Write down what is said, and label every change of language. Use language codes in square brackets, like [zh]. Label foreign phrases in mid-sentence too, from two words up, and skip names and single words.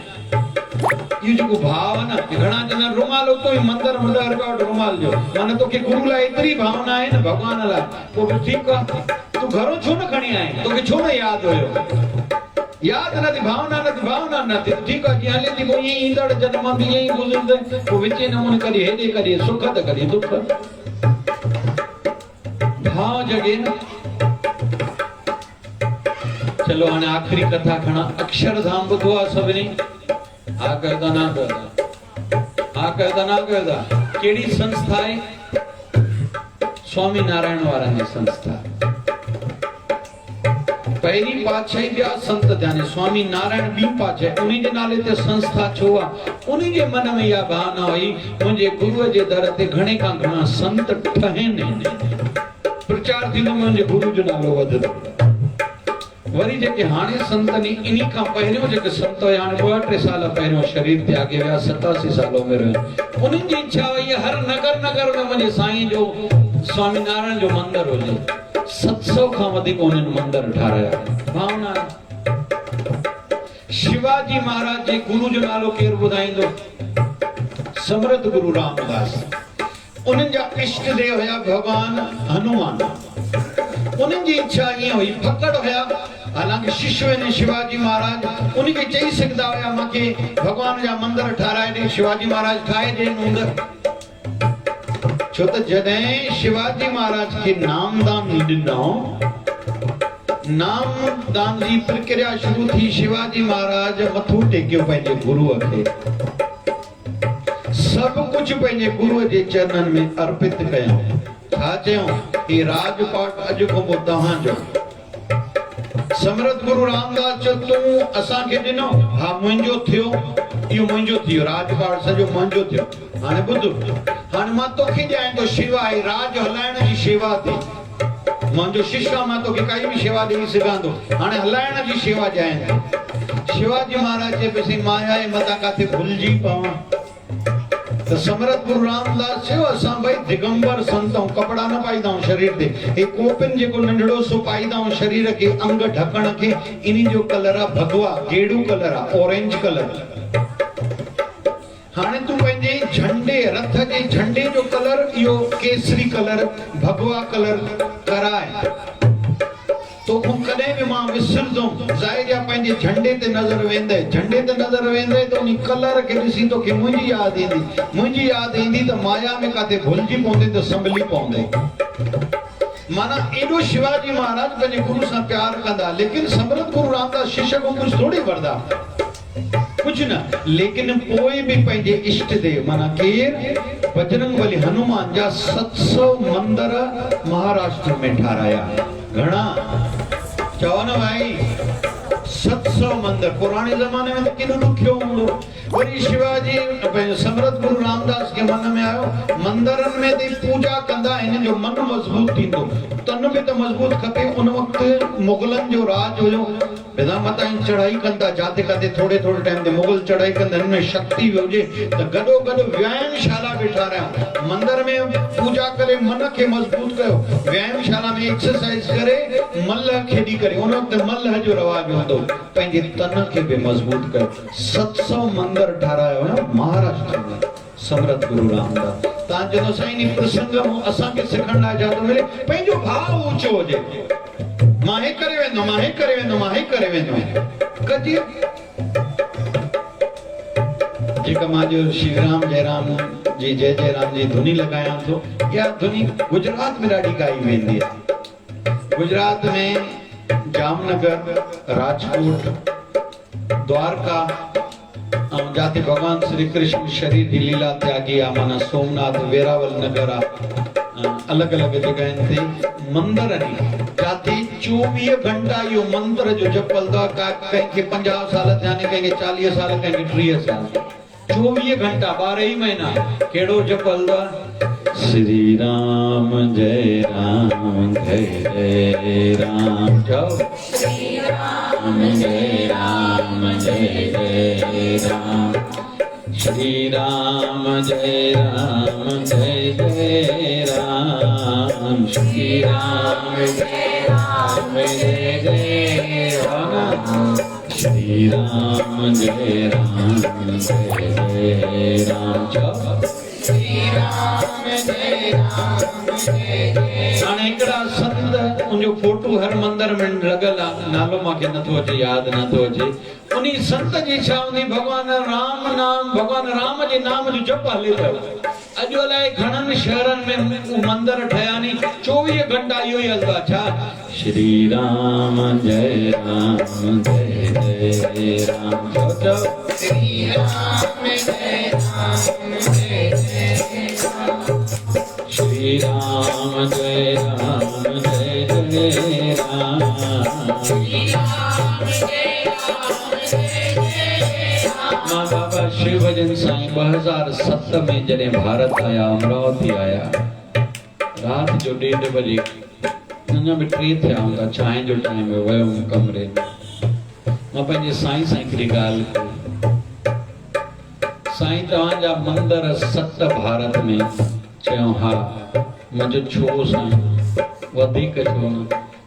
[sd] इहो जेको भाव आहे न, घणा ॼणा रुमाल उतो ई मंदर 10 रुपया वटि रुमाल जो, माना तोखे गुरू लाइ एतिरी भावना आहे न, भॻवान लाइ, पोइ ठीकु आहे, तूं घरों छो न खणी आहीं, तोखे छो न यादि हुयो, यादि न थी, भावना न थी, ठीकु आहे, जीअं हले थी, पोइ ईअं ईंदड़ जन्म बि ईअं ई गुज़रंदे, पोइ विचे नमूने कॾहिं हेॾे कॾहिं सुख त कॾहिं दुख। भाव जॻे न। चलो हाणे आख़िरी कथा खणा। अक्षरधाम ॿुधो आहे सभिनी? हा करदा ना करदा। केड़ी संस्था है? स्वामी नारायण वारा है संस्था। पहली पातशाही जा संत जाने स्वामी नारायण बी पातशाही, उन्हीं जे नाले ते संस्था छो आ? उन्हीं जे मन में या भावना हुई, मुंहिंजे गुरुअ जे दर ते घणे का घणा संत ठहनि, प्रचार थींदो, मुंहिंजे गुरु जो नालो वधंदो। वरी जेके हाणे संत नी, इन्हीं खां पहिरियों जेके संत हुया, हाणे 2-3 साल पहिरियों शरीर त्यागे विया, 87 साल उमिरि में, उन्हनि जी इच्छा हुई हर नगर में मुंहिंजे साईं जो स्वामी नारायण जो मंदिर हुजे। 700 खां वधीक उन्हनि मंदिर ठाहिराया। भावना शिवाजी महाराज जे गुरु जो नालो केर ॿुधाईंदो? समर्थ गुरु रामदास। उन्हनि जा इष्ट देव हुया भगवान हनुमान। उन्हनि जी इच्छा ईअं हुई, फकड़ हुया, हालांकि शिष्य आहिनि शिवाजी महाराज, उनखे चई सघंदा हुया मूंखे भगवान जा मंदिर ठाराए ॾे, शिवाजी महाराज ठाहे ॾे हूंदा। छो त जॾहिं शिवाजी महाराज खे नामदान ॾिनो, नामदान जी प्रक्रिया शुरू थी, शिवाजी महाराज मथो टेकियो पंहिंजे गुरुअ खे, सभु कुझु पंहिंजे गुरुअ जे चरणनि में अर्पित कयूं। छा चयूं? ही राजपाट अॼु खां पोइ तव्हांजो। समर्थ गुरु रामदास चयो तूं असांखे ॾिनो, हा मुंहिंजो थियो, इहो मुंहिंजो थियो, राजपाट सॼो मुंहिंजो थियो। हाणे ॿुध, हाणे मां तोखे ॾियां थो शेवा, आहे राज हलाइण जी शेवा थी, मुंहिंजो शिष्य आहे, मां तोखे काई बि शेवा ॾेई सघां थो, हाणे हलाइण जी शेवा ॾियां थो। शिवाजी महाराज चए पियो माया जे मथां काथे भुलिजी पवां। तो समर्थ गुरु रामदास चयो असां भाई दिगंबर संत आहियूं, कपड़ा न पाईंदा आहियूं शरीर ते, हे कोपिन जेको नंढड़ो सो पाईंदा आहियूं शरीर खे, अंग ढकण खे, इन्ही जो कलर आहे भगवा, गेड़ू कलर आहे, [en] orange color. [sd] हाणे तूं पंहिंजे झंडे, रथ जे झंडे जो कलर इहो केसरी कलर, भगवा कलर कराए, तोखूं कॾहिं बि मां विसरंदुमि। ज़ाहिर आहे पंहिंजे झंडे ते नज़र वेंदे, झंडे ते नज़र वेंदे त उन कलर खे ॾिसी तोखे मुंहिंजी यादि ईंदी, मुंहिंजी यादि ईंदी त माया में काथे भुलिजी पवंदे त संभली पवंदे। माना एॾो शिवाजी महाराज पंहिंजे गुरु सां प्यार कंदा, लेकिन समर्थ गुरु रामदास शिष्य खां कुझु थोड़ी वठंदा, कुझु न, लेकिन पोइ बि पंहिंजे इष्ट देव माना केर? बजरंग बली हनुमान जा 700 मंदिर महाराष्ट्र में ठाराया। घणा? चओ न भाई, 700 मंदिर। पुराने ज़माने में तो केॾो ॾुखियो हूंदो। वरी शिवाजी समर्थ गुरु रामदास के मन में आयो, मंदिरनि में ते पूजा कंदा, हिन जो मन मज़बूत थींदो, तन बि त मज़बूत खपे। उन वक़्तु मुगलनि जो राज हुयो, बिना मतां चढ़ाई कंदा, जाते काथे थोड़े थोड़े टाइम ते मुगल चढ़ाई कंदा, हिन में शक्ति हुजे त गॾो गॾु व्यायामशाला बि ठारायूं, मंदिर में पूजा करे मन खे मज़बूत कयो, व्यायामशाला में एक्सरसाइज करे, मल्ह खेॾी करे, उन वक़्तु मल्ह जो रवाज हूंदो, पंहिंजे तन खे बि मज़बूत कयो। 700 मंदिर ठारायो न महाराष्ट्र में समर्थ गुरु रामदास। तव्हां चवंदो साईं इन प्रसंग असांखे सिखण लाइ छा थो मिले? पंहिंजो भाव ऊचो हुजे, मां हे करे वेंदो, मां हे करे वेंदो, मां हे करे वेंदो कजे। जेका मां जो [hi] श्री राम जय राम जी जय जय राम जी [sd] धुनी लॻायां थो, इहा धुनी गुजरात में ॾाढी ॻाई वेंदी आहे। गुजरात में जामनगर, राजकोट, द्वारका, जाते भगवान श्री कृष्ण शरीर जी लीला त्यागी आहे, माना सोमनाथ, वेरावल नगर आहे, अलग अलग जगहनि ते मंदिर आहिनि जाते 24 घंटा इहो मंत्र जो जप हलंदो आहे। कंहिंखे 50 साल थिया आहिनि, कंहिंखे 40 साल, कंहिंखे 30 साल, 24 घंटा 12 ही महीना कहिड़ो जप हलंदो आहे? [hi] श्री राम जय राम जय जय राम, चओ श्री राम जय राम जय जय राम, श्री राम जय राम जय जय राम, श्री राम जय राम जय जय राम, श्री राम जय राम जय जय राम, श्री राम जय राम जय जय। [sd] हाणे हिकिड़ा संत उनजो फोटो हर मंदिर में लॻल आहे, नालो मूंखे नथो अचे, यादि नथो अचे। उन संत जी छा हूंदी? भगवान राम नाम, भगवान राम जे नाम जो जप हले पियो। अॼु अलाए घणनि शहरनि में मंदिर ठहिया नी, 24 घंटा इहो ई हलंदो आहे। छा? [hi] श्री राम जय राम जय जय राम, चओ श्री राम जय राम जय जय राम, श्री राम जय राम जय जय राम, श्री राम जय राम जय जय राम। [sd] मां बाबा शिव भजन साईं 2007 में जॾहिं भारत आया, अमरावती आया, रात जो 1:30 बजे, अञा बि 3 थिया हूंदा, चांहि जो टाइम वियुमि कमरे में। मां पंहिंजे साईं सां हिकिड़ी ॻाल्हि कई, साईं तव्हांजा मंदिर 7 भारत में? चयो हा। मुंहिंजो छो साईं? वधीक छो न?